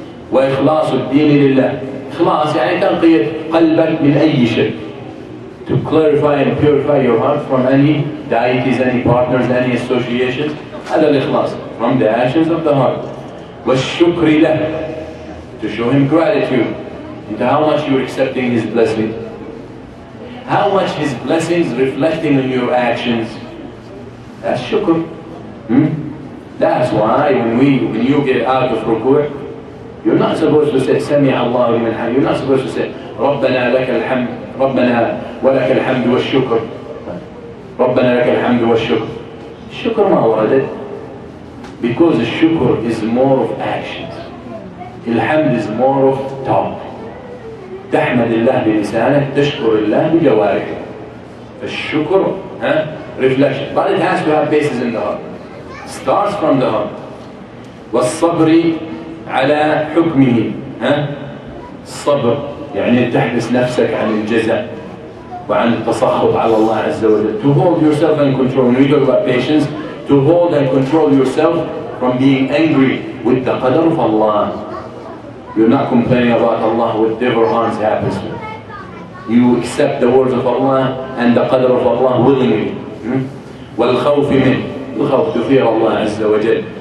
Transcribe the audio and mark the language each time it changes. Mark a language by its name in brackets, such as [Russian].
[Arabic] وإخلاص الدين لله. إخلاص يعني تنقية قلبك من أي شيء. [English] to clarify and purify your heart from any deities, any partners, any associations. [Arabic] هذا الإخلاص, [English] from the actions of the heart. [Arabic] والشكر له, [English] to show him gratitude into how much you're accepting his blessings, how much his blessings reflecting in your actions. That's shukr. That's why when you get out of ruku', you're not supposed to say [Arabic] سمع الله لمن حمده. [English] You're not supposed to say [Arabic] ربنا لك الحمد ربنا ولك الحمد والشكر ربنا لك الحمد والشكر. الشكر ما وردت, [English] because the shukr is more of actions. الحمد is more of talk. [Arabic] تحمد الله بلسانك, تشكر الله بجوارحك. [English] الشكر reflection, but it has to have basis in the heart. Starts from the heart. [Arabic] والصبر على حكمه. الصبر يعني تحبس نفسك عن الجزع وعن التسخط على الله عز وجل. [English] To hold yourself in control. When we talk about patience, to hold and control yourself from being angry with the qadr of Allah. You're not complaining about Allah with whatever harms happens to you. You accept the words of Allah and the qadr of Allah willingly. [Arabic] والخوف منه, الخوف [English] to fear Allah [Arabic] عز وجل.